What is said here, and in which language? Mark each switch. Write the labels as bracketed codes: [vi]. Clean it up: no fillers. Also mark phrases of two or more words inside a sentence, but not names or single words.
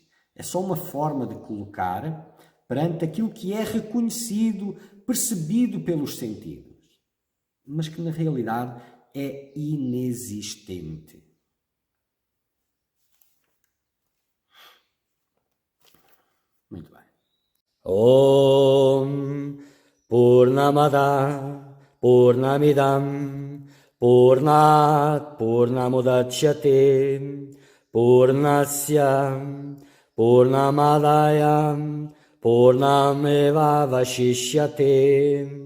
[pt] É só uma forma de colocar perante aquilo que é reconhecido, percebido pelos sentidos, mas que na realidade é inexistente. Muito bem. [sa] ॐ पूर्णमद पूर्णमिदं पूर्णात् पूर्णमुदच्यते पूर्णस्य पूर्णमादाय पूर्णमेव वशिष्यते.